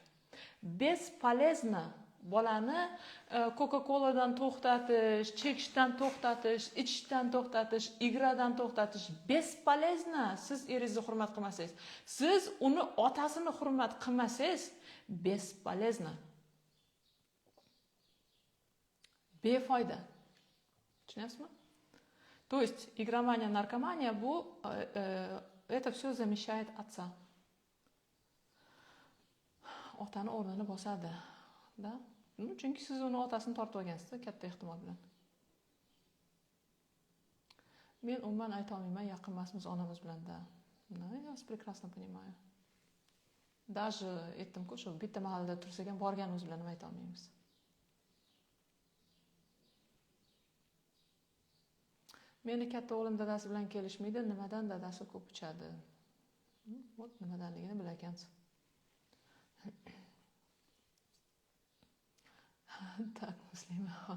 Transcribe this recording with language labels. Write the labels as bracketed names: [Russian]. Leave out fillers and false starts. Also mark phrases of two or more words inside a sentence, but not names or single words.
[Uzbek] Bespolezno bolani Coca-Coladan to'xtatish, chekishdan to'xtatish, ichishdan to'xtatish, igradan to'xtatish bespolezno. Siz eringizni hurmat qilmasangiz, siz uni otasini hurmat qilmasangiz, bespolezno. Befoyda. Tushunyapsizmi? [Russian] То есть игромания, наркомания это все замещает отца. [Uzbek] Otani o'rnini bosadi. Da? Chunki siz uni otasini tortib olgansiz, katta ehtimol bilan. Men umuman ayta olmayman, yaqin emasmiz onamiz bilan da. [Russian] Я вас прекрасно понимаю. [Uzbek] Даже aytdim-ku, shu bitta mahallada tursak ham borganimiz bilan ayta olmaymiz. Meni katta o'g'lim dadasi bilan kelishmaydi, nimadan dadasi ko'p ichadi. Vot nimadanligini bilar ekansiz. Tak, Muslimaxon.